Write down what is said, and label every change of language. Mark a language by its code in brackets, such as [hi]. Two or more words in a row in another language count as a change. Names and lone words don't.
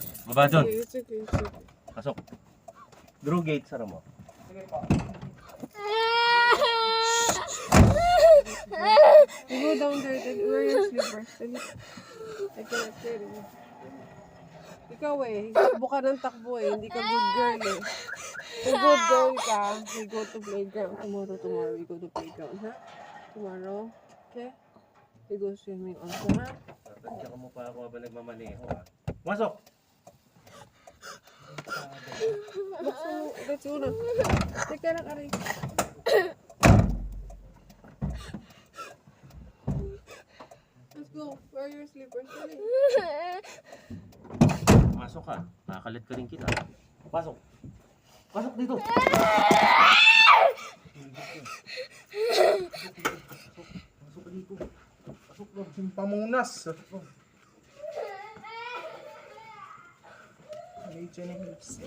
[tl] Baba doon. [en] It's okay, it's okay. [tl] Pasok. Drew gate, sara mo. [en] You go down there, then wear your slippers. Dali. I cannot carry you. [tl] Ikaw takbo ka ng takbo hindi ka [en] good girl [tl] Kung [en] good girl [tl] ka, [en] we go to playground. Tomorrow we go to playground, ha? Tomorrow, okay? We go swimming also, ha? [tl] Tatadya mo pa ako habang nagmamaneho, ha? Masok! Buksan mo, [en] let's go na. [tl] Teka lang, aray. [en] Let's go, wear your slippers. [tl] Dali. Masok ka. Kakalit ka rin kita. Pasok. Pasok dito. Pasok ka dito. Pasok ka. Yung pamunas. Medyo na hips.